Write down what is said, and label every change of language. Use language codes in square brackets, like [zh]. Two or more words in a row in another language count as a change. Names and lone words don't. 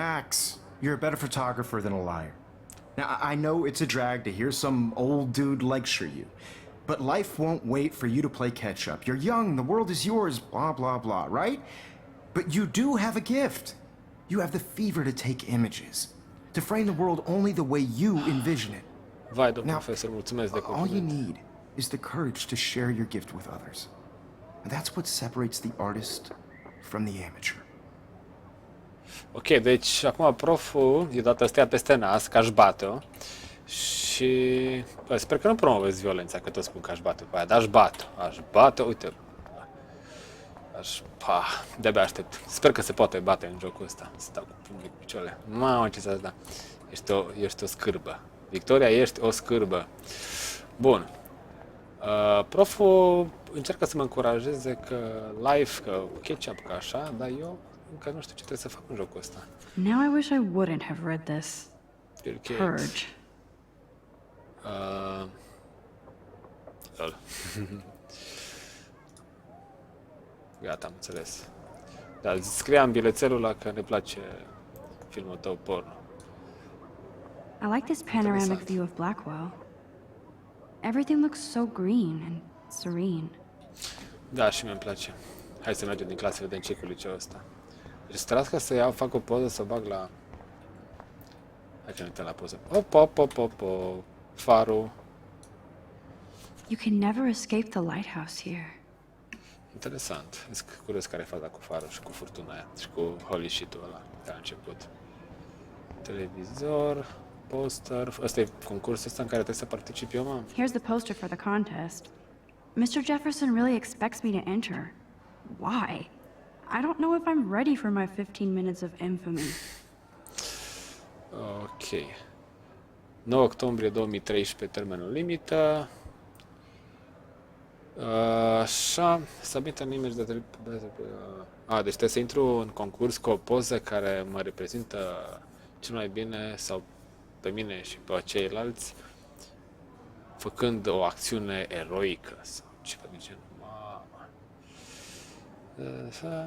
[en] Max, you're a better photographer than a liar. Now, I know it's a drag to hear some old dude lecture you, but life won't wait for you to play catch up. You're young, the world is yours, blah, blah, blah, right? But you do have a gift. You have the fever to take images, to frame the world only the way you envision it. [ro] Vai, domn [en] Now, [ro] profesor, mulțumesc de [en] all you [ro] compliment. [en] need is the courage to share your gift with others. And that's what separates the artist from the amateur. [ro] Ok, deci acum proful e dat astea peste nas, că aș bate-o. Și bă, sper că nu promovezi violența, că tot spun că aș bate pe aia, dar aș bate, uite. De-abia aștept. Sper că se poate bate în jocul ăsta. Stau cu pumnii cu picioarele. Mamă, ce s-a dat. Ești o scârbă. Victoria, ești o scârbă. Bun. Proful încearcă să mă încurajeze că live, că catch-up, că așa, dar eu încă nu știu ce trebuie să fac în jocul ăsta. [en] Now I wish I wouldn't have read this. Bill Gates. Purge. Lol. [ro] Gata, am înțeles. Da, scriam bilețelul ăla că ne place filmul tău porno. [en] I like this panoramic [ro] Interessant. [en] view of Blackwell. Everything looks so green and serene. [ro] Da, și mie îmi place. Hai să mergem din clasă, vedem ce cu liceul ăsta. Deci strască să fac o poză, să o bag la... Hai că ne uităm la poză. Farul. [en] You can never escape the lighthouse here. [ro] Interesant. Sunt curios care e faza cu farul și cu furtuna aia. Și cu [en] holy shit- [ro] ul ăla de la început. Televizor, poster. Ăsta e concursul ăsta în care trebuie să particip eu, mă? [en] Here's the poster for the contest. Mr. Jefferson really expects me to enter. Why? I don't know if I'm ready for my 15 minutes of infamy. Ok. [ro] 9 octombrie 2013, termenul limită. Așa, [en] submit an image [ro] de deci trebuie să intru în concurs cu o poză care mă reprezintă cel mai bine sau pe mine și pe ceilalți făcând o acțiune eroică sau ceva de genul. Mamă.